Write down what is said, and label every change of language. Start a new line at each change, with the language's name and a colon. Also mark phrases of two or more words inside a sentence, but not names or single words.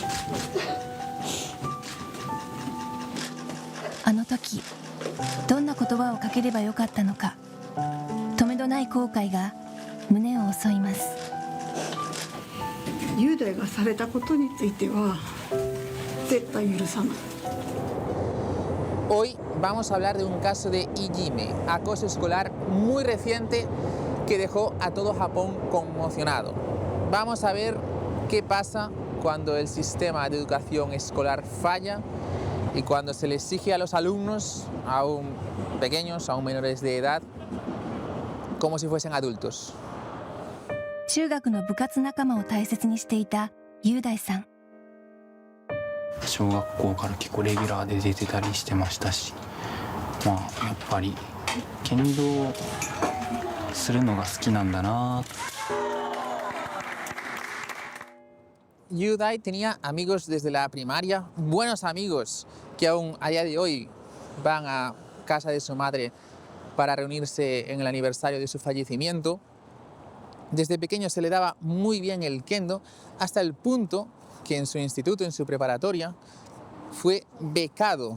Japanese: あの時どんな言葉をかければよかったのか、とめどない後悔が胸を襲います。雄大がされたことについては絶対許さない。
Spanish: Hoy vamos a hablar de un caso de Ijime, acoso escolar muy reciente que dejó a todo Japón conmocionado. Vamos a ver qué pasa cuando el sistema de educación escolar falla y cuando se le exige a los alumnos, aún pequeños, aún menores de edad, como si fuesen adultos.
Japanese: 中学の部活仲間を大切にしていた雄大さん。小学校から結構レギュラーで出てたりしてましたし、やっぱり剣道するのが好きなんだな。
Spanish: Yudai tenía amigos desde la primaria, buenos amigos, que aún a día de hoy van a casa de su madre para reunirse en el aniversario de su fallecimiento. Desde pequeño se le daba muy bien el kendo, hasta el punto que en su instituto, en su preparatoria, fue becado.